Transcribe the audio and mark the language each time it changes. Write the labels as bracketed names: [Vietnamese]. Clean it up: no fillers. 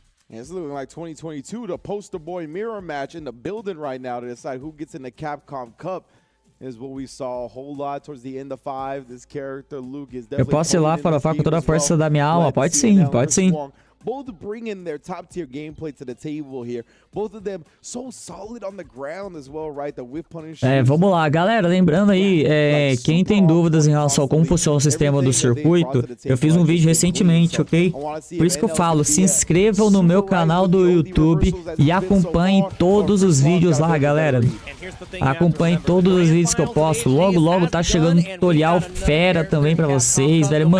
[English] It's looking like 2022, the poster boy mirror match in the building right now to decide who gets in the Capcom Cup. Is what we saw a whole lot towards the end of 5. This character, Luke, is definitely. [Portuguese] Eu posso ir lá farofar com toda a força da minha alma? Pode sim, pode sim. [English] Both bringing their top-tier gameplay to the table here. Both of them so solid on the ground as well, right? The whip punish. [Portuguese] Vamos lá, galera. Lembrando aí, quem tem dúvidas em relação a como funciona o sistema do circuito, eu fiz um vídeo recentemente, ok? Por isso que eu falo, se inscrevam no meu canal do YouTube e acompanhem todos os vídeos lá, galera. Acompanhem todos os vídeos que eu posto. Logo, logo tá chegando um tutorial fera também pra vocês, velho.